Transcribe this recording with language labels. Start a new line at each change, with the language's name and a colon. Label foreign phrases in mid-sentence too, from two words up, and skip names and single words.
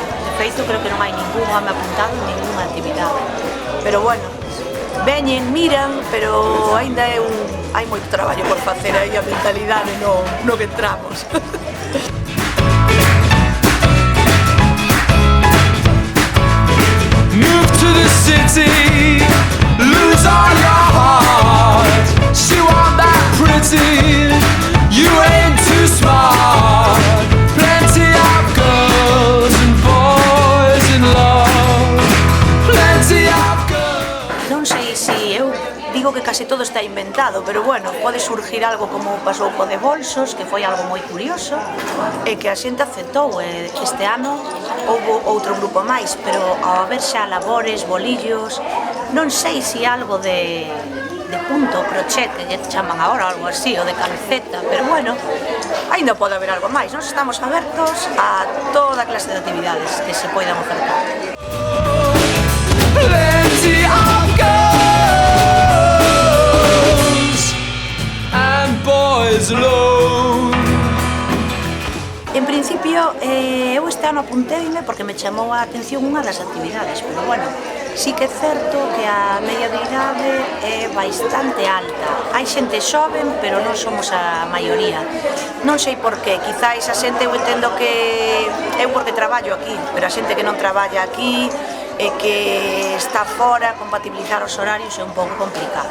Galician: De feito, creo que non hai ningún home apuntado en ninguna actividade.
Spanish: Pero bueno,
Galician: veñen, miran, pero aínda hai moito traballo por facer aí a mentalidade no que entramos.
English: Move to the city, lose all your heart. She want that pretty, you ain't too smart. Plenty of girls and boys in love. Plenty of girls.
Galician: Non sei se eu digo que case todo está inventado,
Spanish: pero bueno,
Galician: pode surgir algo como pasou co de bolsos, que foi algo moi curioso e que a xente aceptou. Este ano houve outro grupo máis, pero ao haber xa labores, bolillos, non sei se algo de punto, crochet, que lle chaman agora, algo así, ou de calceta,
Spanish: pero bueno,
Galician: ainda pode haber algo máis. Nós estamos abertos a toda clase de actividades que se poidan ofertar.
English: Plenty of girls and boys alone.
Galician: En principio, eu este ano apunteime porque me chamou a atención unha das actividades,
Spanish: pero bueno,
Galician: sí que é certo que a media de idade é bastante alta. Hai xente xoven, pero non somos a maioría. Non sei por qué, quizáis a xente, eu entendo que eu porque traballo aquí, pero a xente que non traballa aquí e que está fora, compatibilizar os horarios é un pouco complicado.